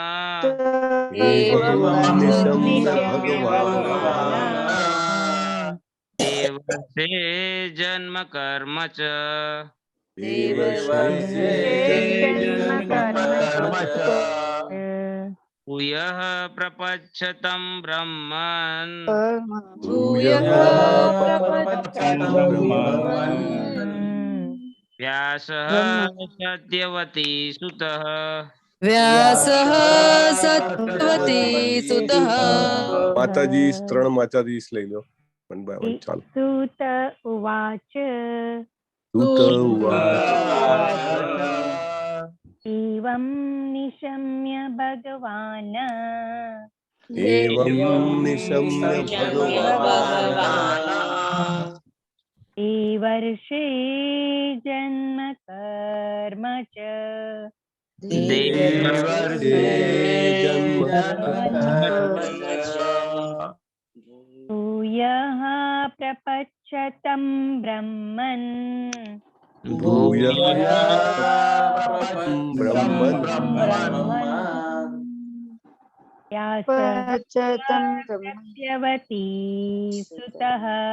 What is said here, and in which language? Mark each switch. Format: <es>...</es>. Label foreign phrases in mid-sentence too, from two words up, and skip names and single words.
<sa>देवर्षे जन्म कर्म च भूयः प्रपच्यतं ब्रह्मन् व्यासः सत्यवती सुतः व्यासः सत्यवती सुतः</sa> <gu>माताजी 3 माताजी લઈ લો 1 by 1 ચાલો.</gu> <sa>सुत उवाच सुत उवाच एवं निशम्य भगवान् एवं निशम्य भगवान् देवर्षे जन्म कर्म च भूयः प्रपच्यतं ब्रह्मन् सत्यवती सुतः</sa>